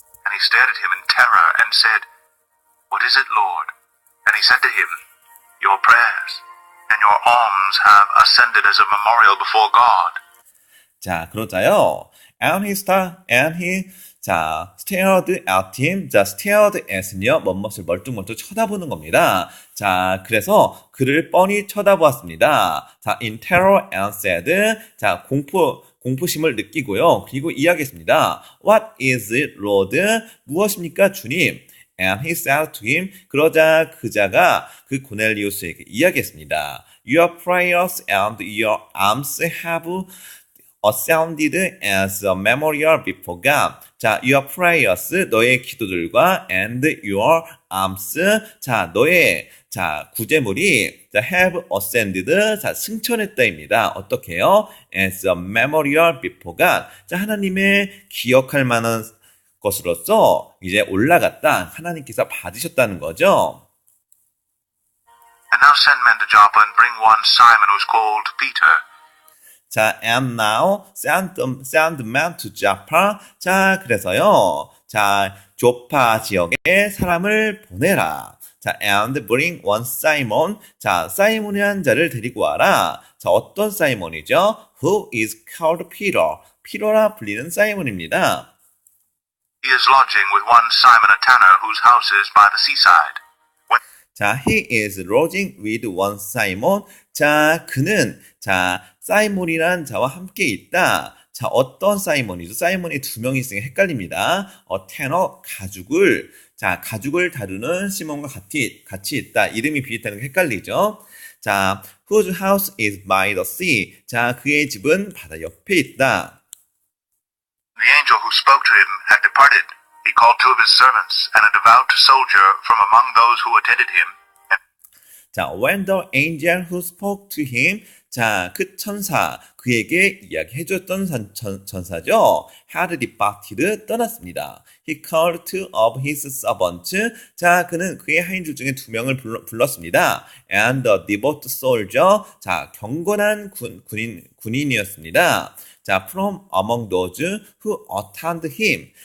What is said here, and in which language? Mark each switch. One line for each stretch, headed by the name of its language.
English: And he stared at him in terror and said, What is it, Lord? And he said to him, Your prayers and your alms have ascended as a memorial before God. 자,
Korean: 그러자요.
English: And he stared at him.
Korean: 자, stared at는요, 무엇을 멀뚱멀뚱 쳐다보는 겁니다. 자, 그래서 그를 뻔히 쳐다보았습니다.
English: 자, in terror and said. 자,
Korean: 공포심을 느끼고요. 그리고 이야기했습니다.
English: What is it, Lord?
Korean: 무엇입니까, 주님?
English: And he said to him.
Korean: 그러자 그자가 그 고넬리우스에게 이야기했습니다.
English: Your prayers and your alms have ascended as a memorial before God. 자, your prayers,
Korean: 너의 기도들과
English: and your alms, 자,
Korean: 너의 구제물이
English: have ascended, 자,
Korean: 승천했다입니다. 어떻게요?
English: As a memorial before God.
Korean: 자, 하나님의 기억할 만한 것으로서 이제 올라갔다. 하나님께서 받으셨다는 거죠.
English: And now send men to Joppa and bring one Simon who's called Peter. 자, and now send men to Joppa.
Korean: 자, 그래서요. 자, 조파 지역에 사람을 보내라.
English: 자, and bring one Simon.
Korean: 자, 사이몬이라는 자를 데리고 와라.
English: 자,
Korean: 어떤 사이몬이죠?
English: Who is called Peter.
Korean: 피로라 불리는 사이몬입니다.
English: He is lodging with one Simon a tanner whose house is by the seaside. 자, he is lodging with one Simon.
Korean: 자, 그는 사이몬이란 자와 함께 있다. 자, 어떤 사이몬이죠? 사이몬이 두 명이 있으니까 헷갈립니다. 테너, 가죽을 다루는 시몬과 같이 있다. 이름이 비슷하는 게 헷갈리죠?
English: 자, whose house is by the sea.
Korean: 자, 그의 집은 바다 옆에 있다.
English: The angel who spoke to him had departed. He called two of his servants and a devout soldier from among those who attended him. 자, when the angel who spoke to him, 자,
Korean: 그 천사, 그에게 이야기해줬던 전사죠.
English: had departed,
Korean: 떠났습니다.
English: He called two of his servants.
Korean: 자, 그는 그의 하인들 중에 2명을 불렀습니다.
English: And the devout soldier, 자,
Korean: 경건한 군인이었습니다.
English: 자, from among those who attended him.